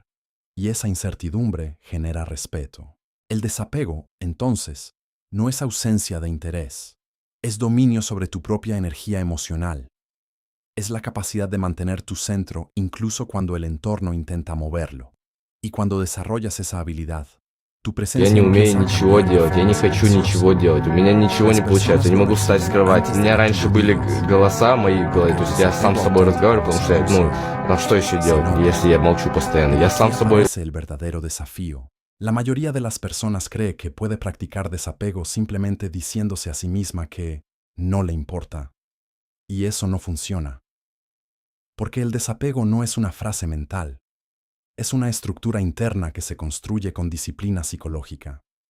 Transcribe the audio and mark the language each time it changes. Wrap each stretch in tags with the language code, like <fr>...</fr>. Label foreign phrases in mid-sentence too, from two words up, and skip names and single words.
<es>Y esa incertidumbre genera respeto. El desapego, entonces, no es ausencia de interés. Es dominio sobre tu propia energía emocional. Es la capacidad de mantener tu centro incluso cuando el entorno intenta moverlo. Y cuando desarrollas esa habilidad, tu</es> <ru>Я</ru> <es>presencia</es> <ru>не умею</ru> <es>empieza a</es> <ru>ничего</ru> <es>cambiar de</es> <ru>делать, я не</ru> <es>forma</es> <ru>хочу ничего</ru> <es>silenciosa.</es> <ru>делать, у меня ничего не</ru> <es>Las</es> <ru>получается, я не</ru> <es>personas</es> <ru>могу встать с кровати. У меня раньше были голоса мои в голове, то есть я сам с собой разговариваю, потому что, а что еще делать, если я молчу постоянно? Я сам с собой...</ru> <es>Aparece el verdadero desafío. La mayoría de las personas cree que puede practicar desapego simplemente diciéndose a sí misma que no le importa. Y eso no funciona. Porque el desapego no es una frase mental. Es una estructura interna que se construye con disciplina psicológica.</es>